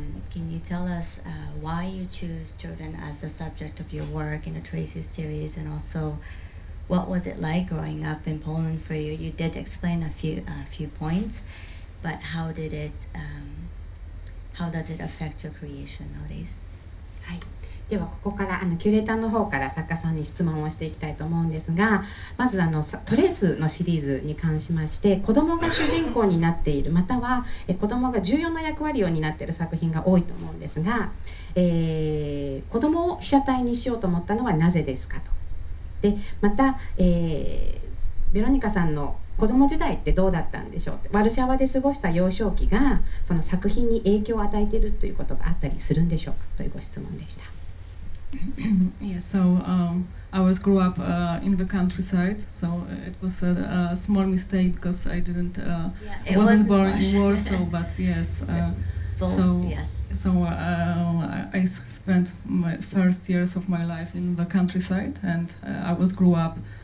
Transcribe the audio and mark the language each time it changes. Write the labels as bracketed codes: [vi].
[en] Can you tell us why you choose children as the subject of your work in the Traces series, and also what was it like growing up in Poland for you? You did explain a few points, but how does it affect your creation nowadays? [ja] はい。ではここからキュレーターの方から作家さんに質問をしていきたいと思うんですが、まずトレースのシリーズに関しまして、子供が主人公になっている、または子供が重要な役割を担っている作品が多いと思うんですが、子供を被写体にしようと思ったのはなぜですかと。でまた、ベロニカさんの子供時代ってどうだったんでしょうって、ワルシャワで過ごした幼少期がその作品に影響を与えているということがあったりするんでしょうかというご質問でした。 [en] Yeah, so I was grew up in the countryside, so it was a small mistake because I wasn't born in Warsaw, but yes, so I spent my first years of my life in the countryside, and I was grew up